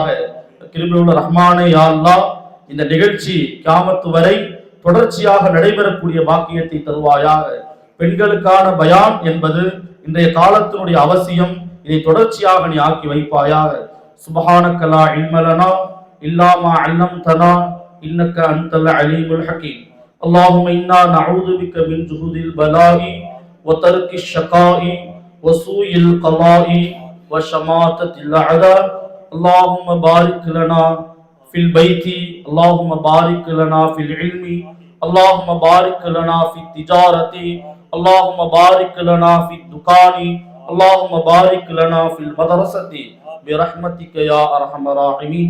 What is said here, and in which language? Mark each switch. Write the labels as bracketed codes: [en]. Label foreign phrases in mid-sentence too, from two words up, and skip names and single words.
[ta] கிருபையுள்ள ரஹ்மானே [ar] يا الله [ta] இந்த நிகழ்ச்சி கியாமத்து வரை தொடர்ச்சியாக நடைபெறக்கூடிய பாக்கியத்தை தருவாயாக. பெண்களுக்கான பயான் என்பது இன்றைய காலத்தினுடைய அவசியம். இதை தொடர்ச்சியாக நீ ஆக்கி வைப்பாயாக. [ar] سبحانك لا علم لنا إلا ما علمتنا إنك أنت العليم الحكيم. اللهم إنا نعوذ بك من جهود البلاء وترك الشقاء وسوء القضاء وشماتة الأعداء. اللهم بارك لنا في البيت، اللهم بارك لنا في العلم، اللهم بارك لنا في التجارة، اللهم بارك لنا في الدكان، اللهم بارك لنا في المدرسة برحمتك يا أرحم الراحمين.